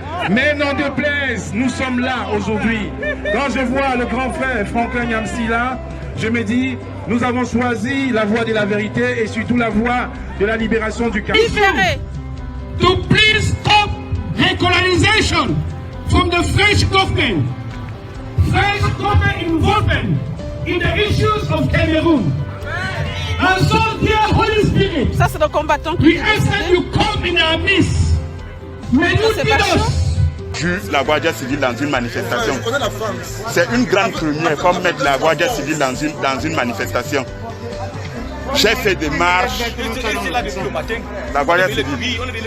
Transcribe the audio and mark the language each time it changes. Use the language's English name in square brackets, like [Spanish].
[French] Mais non déplaise, nous sommes là aujourd'hui. Quand je vois le grand frère Franklin Nyamsi là, je me dis, nous avons choisi la voie de la vérité et surtout la voie de la libération du Cameroun. Libérez. [English] To please stop recolonization from the French government. French government involvement in the issues of Cameroon. And so, dear Holy Spirit, [French] ça c'est le combattant qui [English] we ask that you come in our midst. May you lead us. [French] Vu la Guardia civile dans une manifestation. C'est une grande première comme mettre la Guardia civile dans une manifestation. J'ai fait des marches. La Guardia civile.